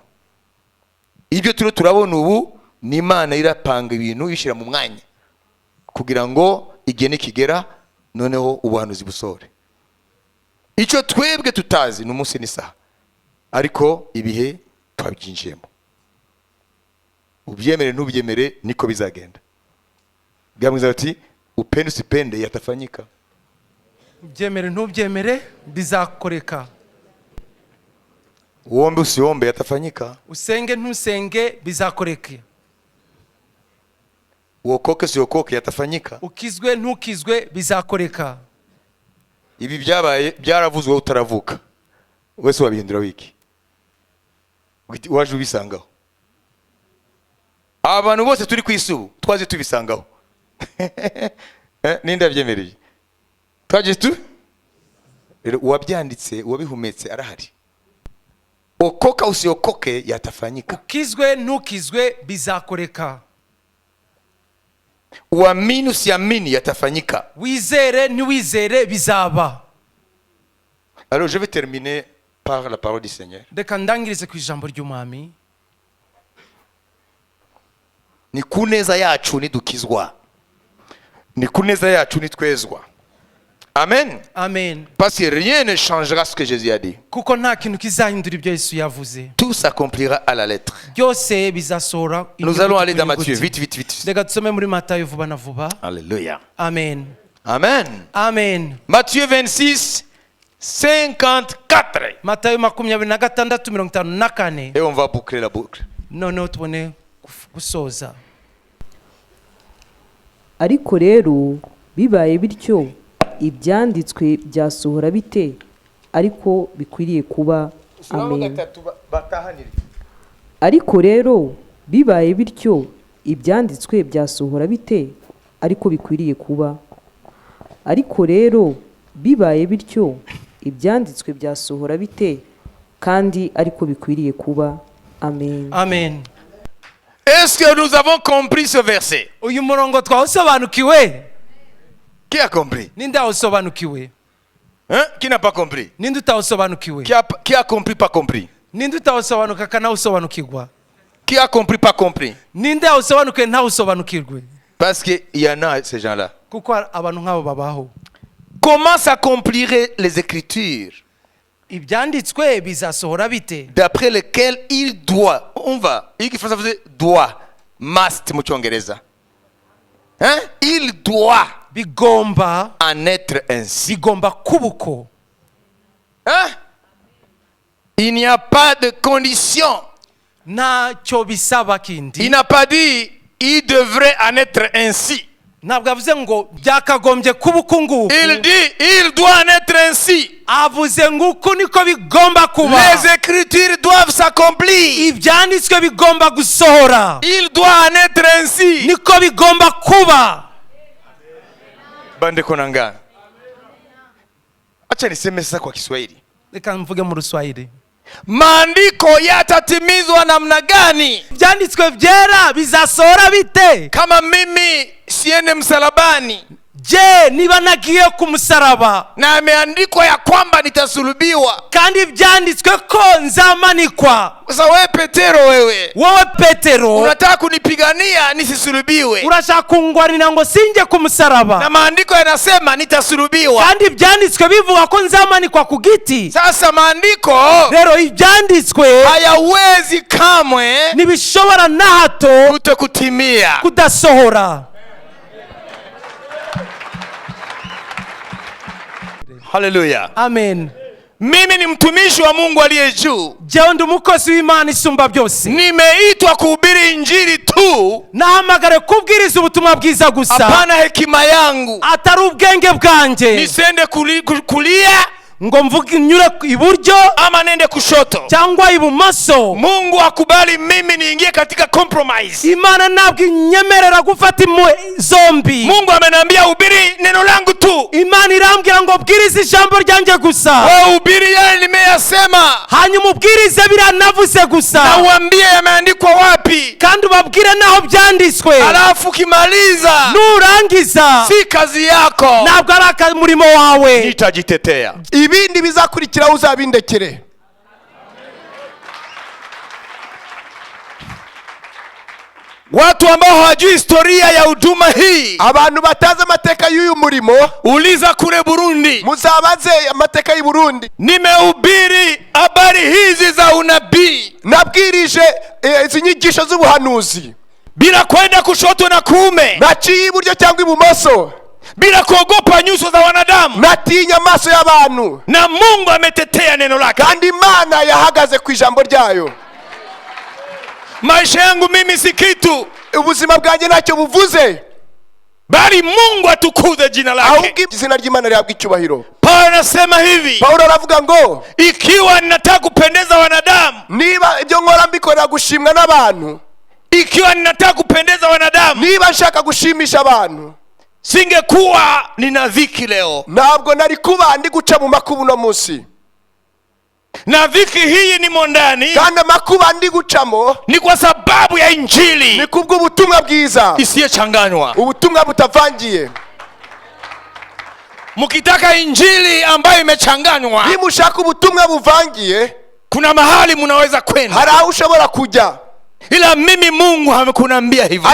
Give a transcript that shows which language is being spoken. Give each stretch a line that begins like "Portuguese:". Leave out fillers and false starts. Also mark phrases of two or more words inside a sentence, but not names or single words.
Kinyarwanda: Ibyo turabona ubu ni Imana irapanga ibintu ishira mu mwanya kugira ngo igihe nikigera noneho ubuhanuzi busore. Icyo twebwe tutazi n'umunsi n'isaha, ariko ibihe twabyinjiyemo. Ubyemere ntubyemere niko bizagenda.
Swahili: Gamwiza ati upende usipende yatafanyika.
Kinyarwanda: Ubyemere ntubyemere bizakoreka.
Swahili: Uombe usiombe yatafanyika.
Kinyarwanda: Usenge ntusenge bizakoreke.
Swahili: Uokoke usiokoke yatafanyika.
Kinyarwanda: Ukizwe ntukizwe bizakoreka. Ibi byabaye byaravuzwe utaravuka. Wese wabihindura wiki. Waje ubisangaho. Abantu bose turi kwisubu twaje tubisangaho. Ninde byemereye? Twaje tu? Uwabyanditse uwabihumetse arahari.
Swahili: Okoka usiokoke yatafanyika.
Kinyarwanda: Ukizwe ntukizwe bizakoreka.
Swahili: Uamini usiamini yatafanyika.
Kinyarwanda: Wizere ntiwizere bizaba.
French: Alors je vais terminer par la parole du Seigneur.
Kinyarwanda: Reka ndangirize ku ijambo ry'Umwami. Ni kuneza yacu nidukizwa, ni kuneza yacu nitwezwa. Amen. Amen.
French: Parce que rien ne changera ce que Jésus a dit.
Kinyarwanda: Kuko nta kintu kizahindura ibyo Yesu yavuze.
French: Tout s'accomplira à la lettre.
Kinyarwanda: Byose bizasohora.
French: Nous allons aller dans Matthieu, vite.
Kinyarwanda: Reka tusome muri Matayo vuba na vuba. Alléluia. Amen. Amen. Amen.
French: Matthieu 26 54.
Kinyarwanda: Matayo 26:54.
French: Et on va boucler la boucle.
Kinyarwanda: Noneho tubone gusoza. Ariko rero bibaye bityo ibyanditswe byasohora bite ariko bikwiriye kuba. Amen. Ariko rero bibaye bityo ibyanditswe byasohora bite ariko bikwiriye kuba. Ariko rero bibaye bityo ibyanditswe byasohora bite kandi ariko bikwiriye kuba. Amen. Amen.
French: Est-ce que nous avons compris ce verset?
Kinyarwanda: Uyu murongo twawusobanukiwe?
French: Qui a compris?
Kinyarwanda: Ninde awusobanukiwe?
French: Hein? Qui n'a pas compris?
Kinyarwanda: Ninde utawusobanukiwe?
French: Qui a compris pas compris?
Kinyarwanda: Ninde utawusobanuka kanawusobanukirwa?
French: Qui a compris pas compris?
Kinyarwanda: Ninde awusobanukiwe ntawusobanukirwe?
French: Parce que il y en a ces gens-là.
Kinyarwanda: Kuko abantu nk'abo babaho.
French: Comment s'accompliraient les Écritures
Kinyarwanda: Ibyanditswe bizasohora bite?
French: d'après lesquelles il doit, on va, il faut savoir doit,
Kinyarwanda: must mu cyongereza.
French: Hein? Il doit
Kinyarwanda: Bigomba
French: en être ainsi.
Kinyarwanda: bigomba kubuko.
French: Hein? Il n'y a pas de condition.
Kinyarwanda: Ntacyo bisaba
French: Il
Kinyarwanda: kindi.
French: n'a pas dit il devrait en être ainsi.
Kinyarwanda: Ntabwo avuze ngo byakagombye kubuko nguko.
French: Il dit il doit en être ainsi.
Kinyarwanda: Avuze nguko niko bigomba kuba.
French: Les Écritures doivent s'accomplir.
Kinyarwanda: Ibyanditswe bigomba gusohora.
French: Il doit en être ainsi.
Kinyarwanda: Niko bigomba kuba. Bande konanga.
Swahili: Acha niseme sasa kwa Kiswahili.
Kinyarwanda: Reka mvuge mu Ruswahili.
Swahili: Maandiko yatatimizwa namna gani?
Kinyarwanda: Ibyanditswe byera bizasohora bite?
Swahili: Kama mimi siende msalabani Je,
Kinyarwanda: niba nagiye ku musaraba
Swahili: na ameandikwa ya kwamba nitasulubiwa,
Kinyarwanda: kandi byanditswe ko nzamanikwa.
Swahili: sasa wewe Petero, wewe
Kinyarwanda: Wowe Petero
Swahili: unataka kunipigania nisisulubiwe,
Kinyarwanda: urashaka kungwanira ngo sinje ku musaraba,
Swahili: na maandiko yanasema nitasulubiwa.
Kinyarwanda: kandi byanditswe bivuga ko nzamanikwa ku giti.
Swahili: Sasa maandiko
Kinyarwanda: Rero ibyanditswe
Swahili: hayawezi kamwe
Kinyarwanda: ntibishobora na hato
Swahili: kutokutimia.
Kinyarwanda: kudasohora.
Swahili: Haleluya. Amen. Mimi ni mtumishi wa Mungu aliye juu.
Kinyarwanda: Jewe ndi umukozi w'Imana isumba byose.
Swahili: Nimeitwa kuhubiri injili tu,
Kinyarwanda: Nahamagare kubwiriza ubutumwa bwiza gusa.
Swahili: hapana hekima yangu
Kinyarwanda: Atari ubwenge bwanje.
Swahili: nisende kulia
Kinyarwanda: ngo mvuge nyure iburyo
Swahili: ama nende kushoto.
Kinyarwanda: cyangwa ibumoso.
Swahili: Mungu akubali mimi niingie katika compromise.
Kinyarwanda: Imana ntabwo inyemerera gufata zombi.
Swahili: Mungu ameniambia hubiri neno langu tu.
Kinyarwanda: Imana irambwira ngo bwiriza ijambo ryanjye gusa.
Swahili: Wewe hubiri yale nimeyasema,
Kinyarwanda: hanyuma ubwirize biranavuze gusa,
Swahili: na uambie yameandikwa wapi,
Kinyarwanda: kandi ubabwire naho byanditswe.
Swahili: alafu kimaliza
Kinyarwanda: nurangiza
Swahili: si kazi yako,
Kinyarwanda: ntabwo ari umurimo wawe,
Swahili: nitajitetea.
Kinyarwanda: ibindi bizakurikiraho uzabindekere.
Swahili: Watu ambao hawajui historia ya huduma hii,
Kinyarwanda: abantu batazi amateka y'uyu murimo,
Swahili: uliza kule Burundi.
Kinyarwanda: muzabaze amateka y'u Burundi.
Swahili: Nimehubiri habari hizi za unabii,
Kinyarwanda: nabwirije izi nyigisho z'ubuhanuzi
Swahili: bila kwenda kushoto na kuume,
Kinyarwanda: naciye iburyo cyangwa ibumoso,
Swahili: bila kuogopa nyuso za wanadamu,
Kinyarwanda: natinya amaso y'abantu,
Swahili: na Mungu ametetea neno lake.
Kinyarwanda: kandi Imana yahagaze ku ijambo ryayo.
Swahili: Maisha yangu mimi si kitu,
Kinyarwanda: ubuzima bwanjye ntacyo buvuze,
Swahili: bali Mungu atukuze jina lake.
Kinyarwanda: ahubwo izina ry'Imana rihabwa icyubahiro.
Swahili: Paulo anasema hivi,
Kinyarwanda: Paulo aravuga ngo
Swahili: ikiwa ninataka kupendeza wanadamu,
Kinyarwanda: niba ibyo nkora mbikorera gushimwa n'abantu,
Swahili: ikiwa ninataka kupendeza wanadamu,
Kinyarwanda: niba nshaka gushimisha abantu,
Swahili: singekuwa nina dhiki leo.
Kinyarwanda: ntabwo nari kuba ndi guca mu makuba uno munsi.
Swahili: Na dhiki hii ni mondani,
Kinyarwanda: kandi amakuba ndi gucamo
Swahili: ni kwa sababu ya injili
Kinyarwanda: ni kubw'ubutumwa bwiza,
Swahili: isiyechanganywa.
Kinyarwanda: ubutumwa butavangiye.
Swahili: Mukitaka injili ambayo imechanganywa,
Kinyarwanda: niba ushaka ubutumwa buvangiye,
Swahili: kuna mahali munaweza kwenda,
Kinyarwanda: hari aho ushobora kujya,
Swahili: ila mimi Mungu hamekunambia hivyo.